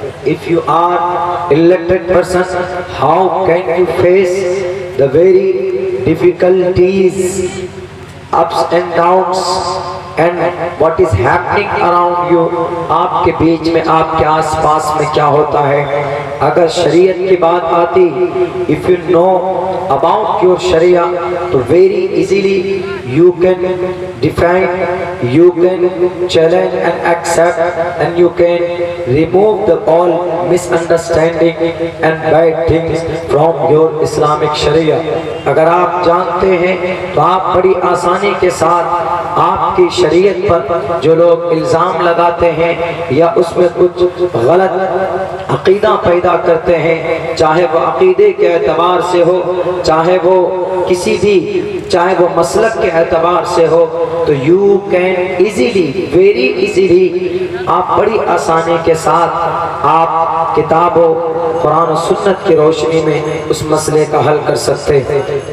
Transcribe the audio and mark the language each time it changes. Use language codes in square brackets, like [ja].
[en] If you are elected person, how can you face the very difficulties, ups and downs and what is happening around you. [hi] आपके बीच में, आपके आसपास में क्या होता है। अगर शरीयत की बात आती, [en] If you know about your sharia, तो very easily you can define, you can challenge and accept, and you can remove the all misunderstanding and bad things from your Islamic Sharia। [hi] अगर आप जानते हैं तो आप बड़ी आसानी के साथ आपकी शरीयत पर जो लोग इल्ज़ाम लगाते हैं या उसमें कुछ गलत अकीदा पैदा करते हैं, चाहे वो अकीदे के एतबार से हो, चाहे वो किसी भी, चाहे वो मसलक के एतबार से हो, [en] तो you can easily, very easily, [hi] आप बड़ी आसानी के साथ आप किताबों, कुरान और सुन्नत की रोशनी में उस मसले का हल कर सकते हैं।